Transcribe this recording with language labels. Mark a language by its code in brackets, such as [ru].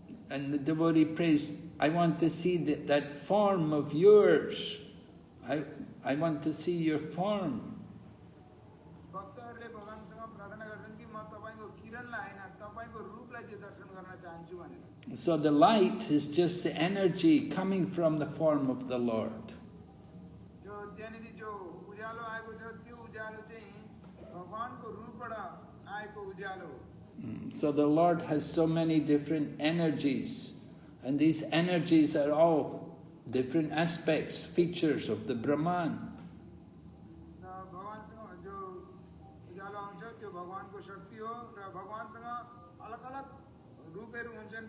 [en] And the devotee prays, I want to see that form of yours. I want to see your form. [ne] भक्तहरूले भगवानसँग प्रार्थना गर्छन् कि म तपाईको किरणलाई हैन तपाईको रूपलाई चाहिँ दर्शन गर्न चाहन्छु भनेर. [en] So the light is just the energy coming from the form of the Lord. [ne] जो त्यहाँनिर जो उज्यालो आएको छ त्यो उज्यालो चाहिँ भगवानको रूपबाट आएको उज्यालो हो. [en] So the Lord has so many different energies, and these energies are all different aspects, features of the Brahman. [ne] भगवानसँग जो उज्यालो आउँछ त्यो भगवानको शक्ति हो र भगवानसँग अलग-अलग रूपहरू हुन्छन्.